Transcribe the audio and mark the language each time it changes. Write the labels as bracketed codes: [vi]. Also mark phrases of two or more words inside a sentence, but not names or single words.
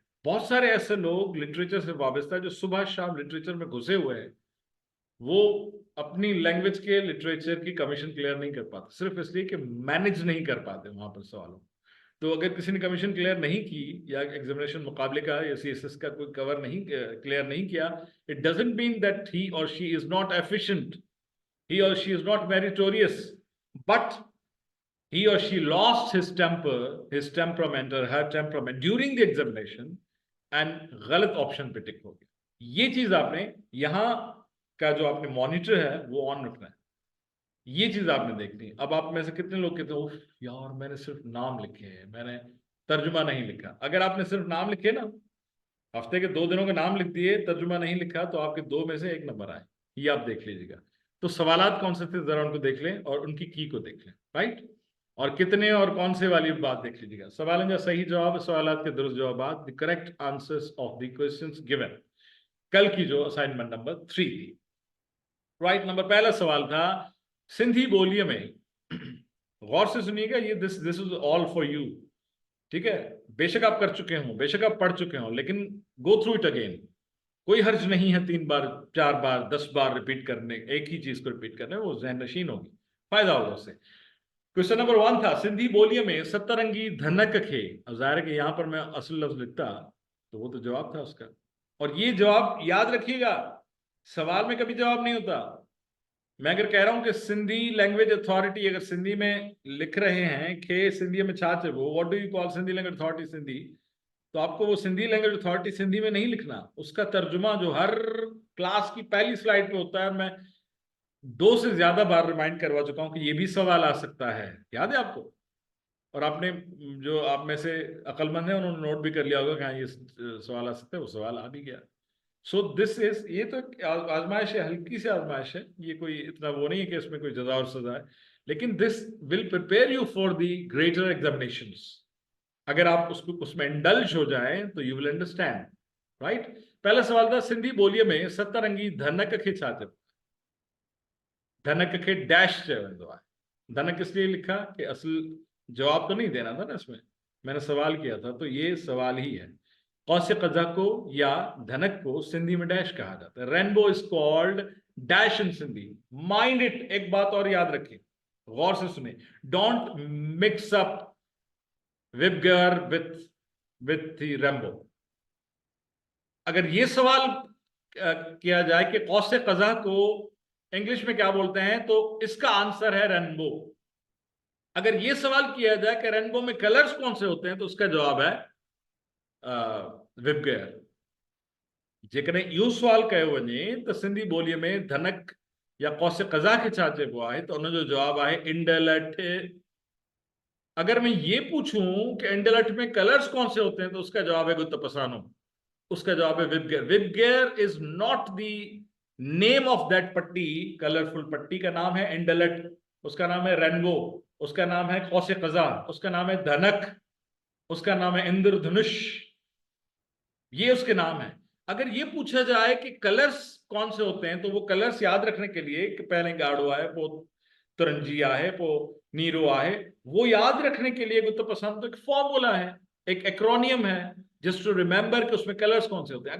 [ur] بہت سارے ایسے لوگ لٹریچر سے وابستہ جو صبح شام لٹریچر میں گھسے ہوئے ہیں، وہ اپنی لینگویج کے لٹریچر کی [en] commission clear [ur] نہیں کر پاتے صرف اس لیے کہ مینیج نہیں کر پاتے وہاں پر سوالوں. تو اگر کسی نے [en] commission clear [ur] نہیں کی یا ایگزامینیشن مقابلے کا یا سی ایس ایس کا کوئی کور نہیں کلیئر نہیں کیا, [en] it doesn't mean that he or she is not efficient, he or she is not meritorious, but he or she lost his temper, his temperament or her temperament during the examination and [ur] غلط آپشن پہ ٹک ہو گیا. یہ چیز آپ نے یہاں کا جو آپ نے مانیٹر ہے وہ آن رکھنا ہے، یہ چیز آپ نے دیکھنی ہے. اب آپ میں سے کتنے لوگ کہتے ہو یار میں نے صرف نام لکھے ہیں، میں نے ترجمہ نہیں لکھا. اگر آپ نے صرف نام لکھے نا، ہفتے کے 2 دنوں کے نام لکھ دیے، ترجمہ نہیں لکھا، تو آپ کے 2 میں سے 1 نمبر آئے، یہ آپ دیکھ لیجیے گا. تو سوالات کون سے تھے ذرا ان کو دیکھ لیں اور ان کی کی کو دیکھ لیں، رائٹ. اور کتنے اور کون سے والی بات دیکھ لیجیے گا۔ سوال جو صحیح جواب، سوالات کے درست جواب, [en] the correct answers of the questions given, [ur] کل کی جو [en] assignment number [ur] 3 تھی، رائٹ. نمبر پہلا سوال تھا سندھی بولیوں میں، غور سے سنیے گا، یہ [en] this is all for you, [ur] ٹھیک ہے. بے شک آپ کر چکے ہوں، بے شک آپ پڑھ چکے ہوں، لیکن [en] go through it again, [ur] کوئی حرج نہیں ہے 3 بار 4 بار 10 بار ریپیٹ کرنے، ایک ہی چیز کو ریپیٹ کرنے، وہ ذہن نشین ہوگی، فائدہ ہوگا اس سے. [en] question number [ur] 1 تھا سندھی بولیوں میں [sd] سترنگي ڌنڪ کي. [ur] اب ظاہر ہے کہ یہاں پر میں اصل لفظ لکھتا تو وہ تو جواب تھا اس کا، اور یہ جواب یاد رکھیے گا، سوال میں کبھی جواب نہیں ہوتا. میں اگر کہہ رہا ہوں کہ سندھی لینگویج اتھارٹی، اگر سندھی میں لکھ رہے ہیں کھے سندھی میں چھاچھ ہے وہ, [en] what do you call [ur] سندھی لینگویج اتھارٹی سندھی، تو آپ کو وہ سندھی لینگویج اتھارٹی سندھی میں نہیں لکھنا، اس کا ترجمہ جو ہر کلاس کی پہلی سلائیڈ پہ ہوتا ہے، میں 2 سے زیادہ بار ریمائنڈ کروا چکا ہوں کہ یہ بھی سوال آ سکتا ہے، یاد ہے آپ کو. اور آپ نے جو آپ میں سے عقلمند ہیں انہوں نے نوٹ بھی کر لیا ہوگا کہ ہاں یہ سوال آ سکتا ہے، وہ سوال آ بھی گیا. [en] so this is, [ur] یہ تو آزمائش ہے، ہلکی سی آزمائش ہے، یہ کوئی اتنا وہ نہیں ہے کہ اس میں کوئی جزا اور سزا ہے، لیکن [en] this will prepare you for the greater examinations. [ur] اگر آپ اس کو اس میں انڈلج ہو جائیں تو [en] you will understand, right. [ur] پہلا سوال تھا سندھی بولیوں میں [sd] سترنگي ڌنڪ کي ڇا چئبو، ڌنڪ کي ڊيش چيو ويندو آهي. [ur] دھنک اس لیے لکھا کہ اصل جواب تو نہیں دینا تھا نا اس میں، میں نے سوال کیا تھا، تو یہ سوال ہی ہے. قوس قزح کو یا دھنک کو سندھی میں ڈیش کہا جاتا ہے. [en] rainbow is called dash in Sindhi, mind it. [ur] ایک بات اور یاد رکھیے، غور سے سنے, [en] don't mix up VIBGYOR with the rainbow. [ur] اگر یہ سوال کیا جائے کہ قوس قزح کو انگلش میں کیا بولتے ہیں، تو اس کا آنسر ہے رینبو. اگر یہ سوال کیا جائے کہ رینبو میں کلرز کون سے ہوتے ہیں، تو اس کا جواب ہے وبگیور. [sd] جيڪڏهن اهو سوال ڪيو وڃي ته سنڌي ٻوليءَ ۾ ڌنڪ يا قوس قزح کي ڇا چئبو آهي، ته ان جو جواب آهي انڊلٺ. [ur] اگر میں یہ پوچھوں کہ انڈلٹھ میں کلرز کون سے ہوتے ہیں، تو اس کا جواب ہے گت پسانو، اس کا جواب ہے وبگیور. [en] VIBGYOR is not the name of that [ur] پٹی، کلرفل پٹی کا نام ہے انڈلٹھ، اس کا نام ہے رینبو، اس کا نام ہے قوس قزح، اس کا نام ہے دھنک، اس کا نام ہے اندردھنش، یہ اس کے نام ہیں. اگر یہ پوچھا جائے کہ کلرز کون سے ہوتے ہیں، تو وہ کلرز یاد رکھنے کے لیے کہ پہلے گاڑھو ہے، پو ترنجی ہے، پو نیرو ہے، وہ یاد رکھنے کے لیے گت پسند تو ایک فارمولا ہے، ایک ایکرونیم ہے, [en] just to remember [ur] کہ اس میں کلرز کون سے ہوتے ہیں.